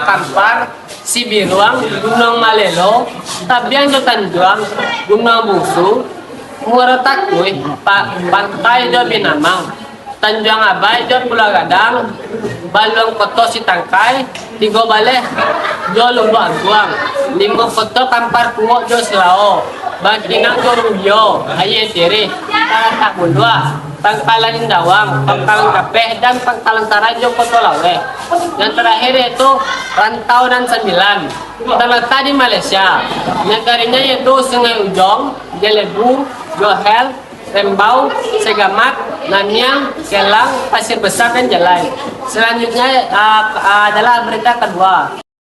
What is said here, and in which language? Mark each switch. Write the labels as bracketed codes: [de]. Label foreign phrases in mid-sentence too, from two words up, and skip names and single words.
[id] Kampar, Sibiruang, Gunung Malelo, Tabiang Jo Tanjuang, Gunung Bungsu, Muaratakui, Pantai Jo Binamang, Tanjung Abai Jo Pulau Gadang, Balong Koto Sitangkai, Tigo Balik Jo Lubuk Angguang, 5 Koto Kampar Kuwo Jo Selao, Baginang Jo Rubio, Aye Tiri, Tak Mundua, Pangkalan Indawang, Pangkalan Kapeh, dan Pangkalan Tarajo Koto Lawe. Yang terakhir yaitu Rantau dan 9 terletak di Malaysia. Negaranya yaitu Sungai Ujong, Jelebu, Johel, Rembau, Segamat, Nanyang, Kelang, Pasir Besar, dan Jalai. Selanjutnya adalah berita kedua.